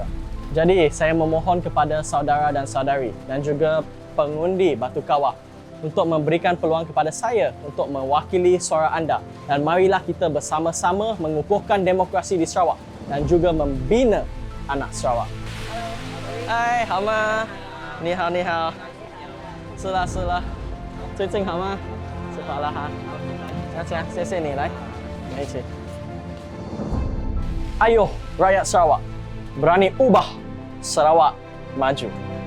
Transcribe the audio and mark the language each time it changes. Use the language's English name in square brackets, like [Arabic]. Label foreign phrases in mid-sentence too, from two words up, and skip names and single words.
[Malay] Jadi, saya memohon kepada saudara dan saudari dan juga pengundi Batu Kawah untuk memberikan peluang kepada saya untuk mewakili suara anda, dan marilah kita bersama-sama mengukuhkan demokrasi di Sarawak dan juga membina anak Sarawak. Hai, [Chinese] 好吗？你好，你好。是啦，是啦。最近好吗？吃饱了哈。这样，谢谢你，来，一起。 [Malay] Ayo, rakyat Sarawak, berani ubah Sarawak maju.